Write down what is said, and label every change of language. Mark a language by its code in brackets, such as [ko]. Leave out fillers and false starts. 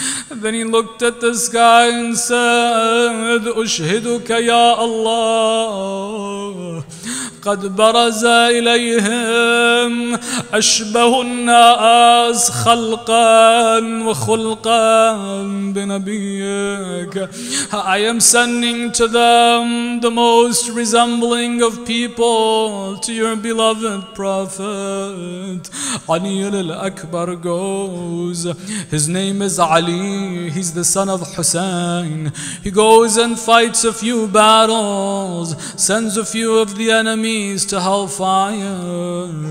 [en] Then he looked at the sky and said, [ar] Ushhiduka ya Allah, قد برز إليهم أشبه الناس خلقا وخلقا بنبيك. [en] I am sending to them the most resembling of people to your beloved Prophet. Ali Akbar goes. His name is Ali. He's the son of Hussain. He goes and fights a few battles, sends a few of the enemies to hellfire.